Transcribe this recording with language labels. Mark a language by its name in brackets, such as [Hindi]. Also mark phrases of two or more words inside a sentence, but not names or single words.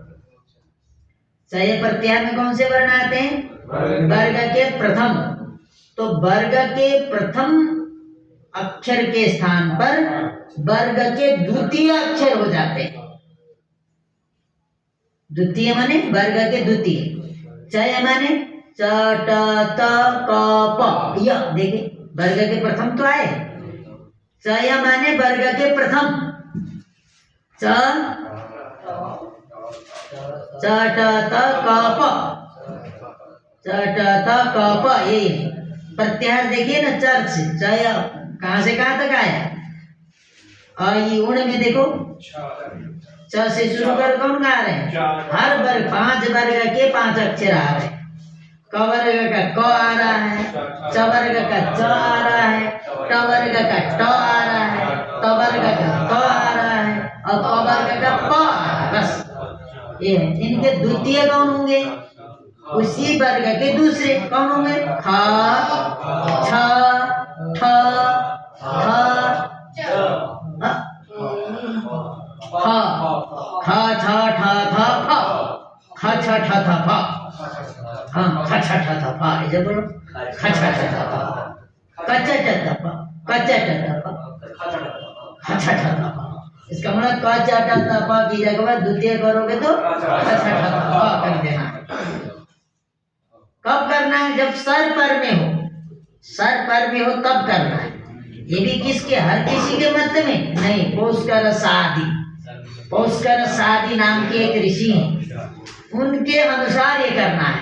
[Hindi] चय प्रत्याहार में कौन से वर्ण आते हैं, वर्ग के प्रथम। तो वर्ग के प्रथम अक्षर के स्थान पर वर्ग के द्वितीय अक्षर हो जाते हैं। द्वितीय माने वर्ग के द्वितीय। चय माने च ट त क प, यह देखिए वर्ग के प्रथम तो आए। चय माने वर्ग के प्रथम, च ट त क प, च ट त क प, ये प्रत्याहार देखिए ना, चर से चय कहां से कहां तक आया। ये उण में देखो च से शुरू कर कौन गा रहे हैं, हर वर्ग 5 वर्ग के 5 अक्षर आ रहे हैं। क वर्ग का क आ रहा है, च वर्ग का च आ रहा है, ट वर्ग का ट आ रहा है, त वर्ग का त आ रहा है और प वर्ग का प आ रहा है। बस ये है। इनके द्वितीय कौन होंगे, उसी वर्ग के दूसरे कौन होंगे, ख छ ठ ठ ख छ ठ थ फ, ख छ ठ थ फ, हाँ ख छ ठ थ फ, ऐसे बोलो ख छ ठ थ फ, क छ ठ थ फ, क छ ठ थ फ, ख छ ठ थ फ। इसका मतलब क छ ठ थ फ की जगह द्वितीय करोगे तो ख छ ठ थ फ कर देना है। कब करना है, जब सर पर में हो, सर पर में हो तब करना है। ये भी किसके, हर किसी के मत में नहीं, पौष्कर सादी, पौष्कर सादी नाम के एक ऋषि हैं, उनके अनुसार ये करना है।